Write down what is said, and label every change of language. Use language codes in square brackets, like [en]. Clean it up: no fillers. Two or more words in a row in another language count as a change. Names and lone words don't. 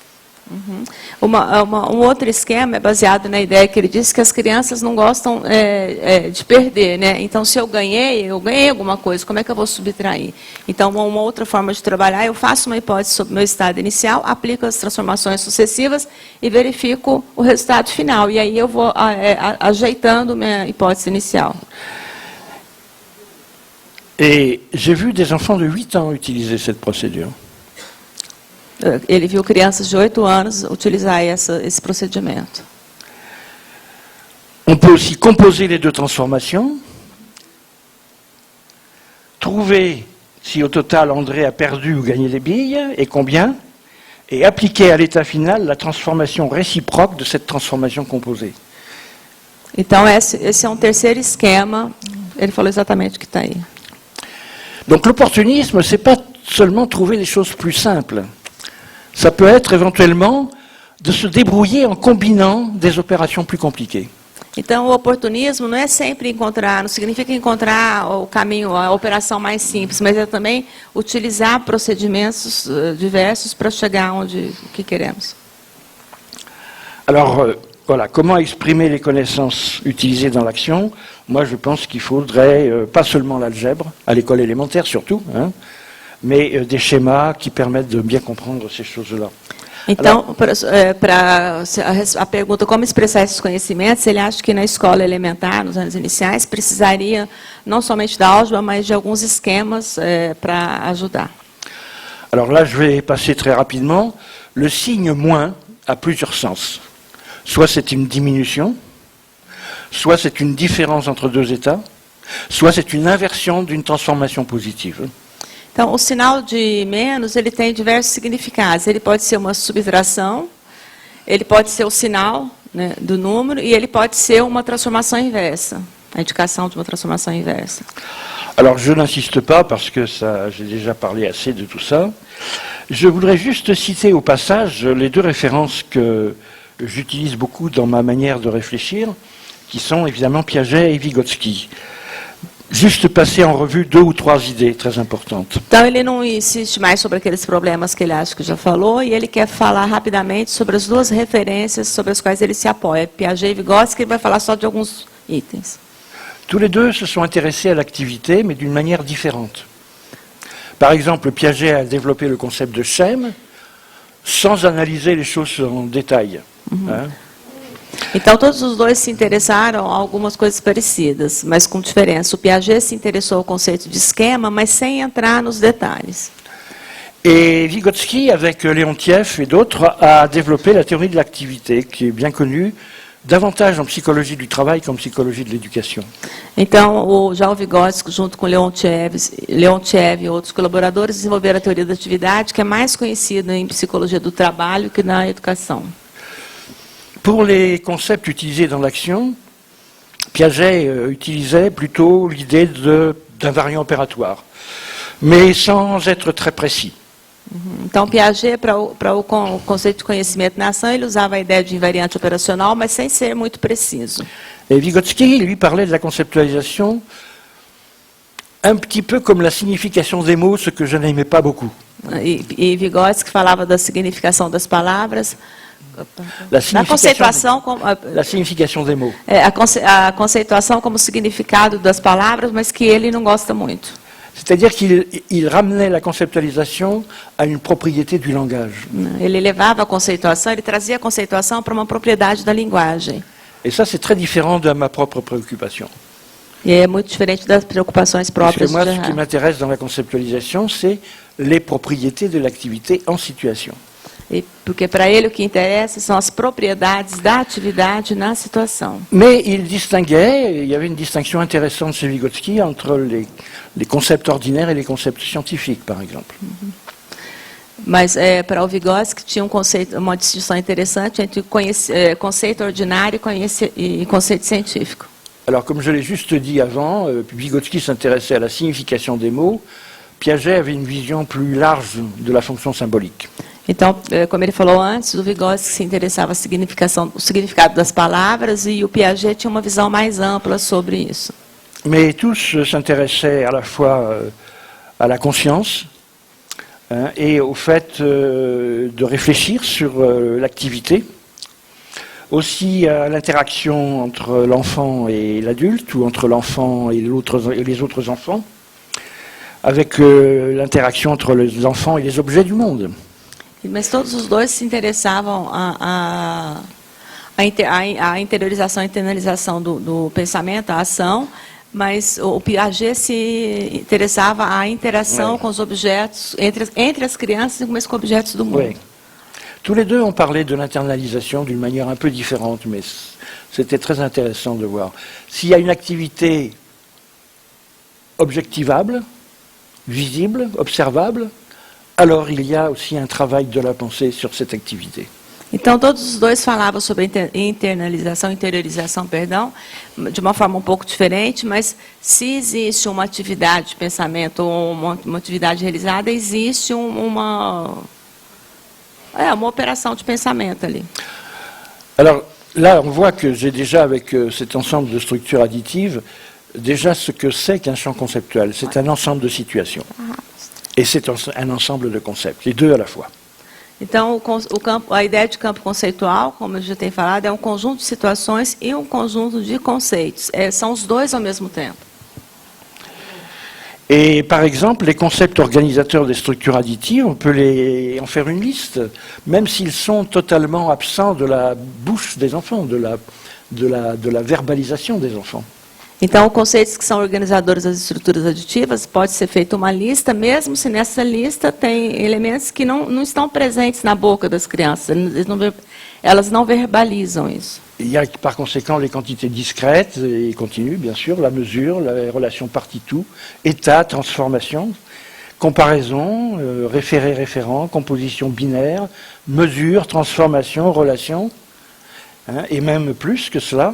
[pt] Outro esquema é baseado na ideia que ele disse que as crianças não gostam de perder, né? Então, se eu ganhei alguma coisa, como é que eu vou subtrair? Então, uma outra forma de trabalhar, eu faço uma hipótese sobre o meu estado inicial, aplico as transformações sucessivas e verifico o resultado final. E aí eu vou ajeitando minha hipótese inicial. [fr] Et j'ai vu des enfants de 8 ans utiliser cette procédure. [pt] Ele viu crianças de 8 anos utilizar esse procedimento. [fr] On peut aussi composer les deux transformations, trouver si au total André a perdu ou gagné des billes, et combien, et appliquer à l'état final la transformation réciproque de cette transformation composée. [pt] Então, esse é um terceiro esquema, ele falou exatamente o que está aí. [fr] Donc l'opportunisme, ce n'est pas seulement trouver les choses plus simples. Ça peut être éventuellement de se débrouiller en combinant des opérations plus compliquées. [pt] Então, o oportunismo não é sempre encontrar, não significa encontrar o caminho, a operação mais simples, mas é também utilizar procedimentos diversos para chegar onde que queremos. [fr] Alors, voilà, comment exprimer les connaissances utilisées dans l'action? Moi, je pense qu'il faudrait pas seulement l'algèbre, à l'école élémentaire surtout, hein, mais des schémas qui permettent de bien comprendre ces choses-là. [pt] Então, para a pergunta como expressar esses conhecimentos, ele acha que na escola elementar, nos anos iniciais, precisaria não somente da álgebra, mas de alguns esquemas para ajudar. [fr] Alors là, je vais passer très rapidement. Le signe moins a plusieurs sens. Soit c'est une diminution, soit c'est une différence entre deux états, soit c'est une inversion d'une transformation positive. [pt] Então, o sinal de menos, ele tem diversos significados. Ele pode ser uma subtração, ele pode ser o sinal, né, do número, e ele pode ser uma transformação inversa, a indicação de uma transformação inversa. [fr] Alors, je n'insiste pas, parce que j'ai déjà parlé assez de tout ça. Je voudrais juste citer au passage les deux références que j'utilise beaucoup dans ma manière de réfléchir, qui sont évidemment Piaget et Vygotsky. Juste passer en revue 2 ou 3 idées très importantes. [pt] Então, ele não insiste mais sobre aqueles problemas que ele acha que já falou, e ele quer falar rapidamente sobre as duas referências sobre as quais ele se apoia. Piaget e Vygotsky, ele vai falar só de alguns itens. [fr] Tous les deux se sont intéressés à l'activité, mais d'une manière différente. Par exemple, Piaget a développé le concept de schème sans analyser les choses en détail. Hein. [pt] Então, todos os dois se interessaram a algumas coisas parecidas, mas com diferença. O Piaget se interessou ao conceito de esquema, mas sem entrar nos detalhes. [fr] Et Vygotsky, avec Leontiev et d'autres, a développé la théorie de l'activité, qui est bien connue, davantage en psychologie du travail qu'en psychologie de l'éducation. [pt] Então, já o Vygotsky, junto com Leontiev e outros colaboradores, desenvolveram a teoria da atividade, que é mais conhecida em psicologia do trabalho que na educação. [fr] Pour les concepts utilisés dans l'action, Piaget utilisait plutôt l'idée d'un variant opératoire, mais sans être très précis. [pt] Então, Piaget, para o conceito de conhecimento na ação, ele usava a ideia de invariante operacional, mas sem ser muito preciso. [fr] Et Vygotsky, lui, parlait de la conceptualisation un petit peu comme la signification des mots, ce que je n'aimais pas beaucoup. [pt] E Vygotsky falava da significação das palavras, [fr] La [pt] da conceituação, [fr] la signification des mots. [pt] a conceituação como significado das palavras, mas que ele não gosta muito. [fr] C'est-à-dire qu'il ramenait la conceptualisation à une propriété du langage. [pt] Ele levava a conceituação, ele trazia a conceituação para uma propriedade da linguagem. [fr] Et ça, c'est très différent de ma propre préoccupation. [pt] E é muito diferente das preocupações [fr] Parce que [pt] próprias [fr] moi, [pt] de [fr] ce qui m'intéresse dans la conceptualisation, c'est les propriétés de l'activité en situation. [pt] Porque para ele o que interessa são as propriedades da atividade na situação. [fr] Mais il distinguait, il y avait une distinction intéressante chez Vygotsky entre les concepts ordinaires et les concepts scientifiques, par exemple. [pt] Mas para o Vygotsky tinha uma distinção interessante entre conceito ordinário e conceito científico. [fr] Alors, comme je l'ai juste dit avant, Vygotsky s'intéressait à la signification des mots, Piaget avait une vision plus large de la fonction symbolique. [pt] Então, como ele falou antes, o Vygotsky se interessava o significado das palavras e o Piaget tinha uma visão mais ampla sobre isso. [fr] Mais tous s'intéressaient à la fois à la conscience et au fait de réfléchir sur l'activité, aussi à l'interaction entre l'enfant et l'adulte, ou entre l'enfant et les autres enfants, avec l'interaction entre les enfants et les objets du monde. [pt] Mas todos os dois se interessavam a interiorização e internalização do pensamento, a ação, mas o Piaget se interessava à interação com os objetos, entre as crianças, mas com objetos do mundo. [fr] Oui. Tous les deux ont parlé de l'internalisation d'une manière un peu différente, mais c'était très intéressant de voir. S'il y a une activité objectivable, visible, observable, alors il y a aussi un travail de la pensée sur cette activité. [pt] Então, todos os dois falavam sobre interiorização, de uma forma um pouco diferente, mas se existe uma atividade de pensamento ou uma atividade realizada, existe uma opération de pensamento ali. [fr] Alors là, on voit que j'ai déjà, avec cet ensemble de structures additives, déjà ce que c'est qu'un champ conceptuel. C'est un ensemble de situations. Et c'est un ensemble de concepts, les deux à la fois. [pt] Então, a ideia de campo conceitual, como eu já tenho falado, é um conjunto de situações e um conjunto de conceitos. São os dois ao mesmo tempo. [fr] Et par exemple, les concepts organisateurs des structures additives, on peut en faire une liste, même s'ils sont totalement absents de la bouche des enfants, de la verbalisation des enfants. [pt] Então, conceitos que são organizadores das estruturas aditivas, pode ser feita uma lista, mesmo se nessa lista tem elementos que não estão presentes na boca das crianças. Elas não verbalizam isso. [fr] Il y a par conséquent les quantités discrètes et continues, bien sûr, la mesure, la relation partie-tout, état, transformation, comparaison, référé-référent, composition binaire, mesure, transformation, relation, et même plus que cela.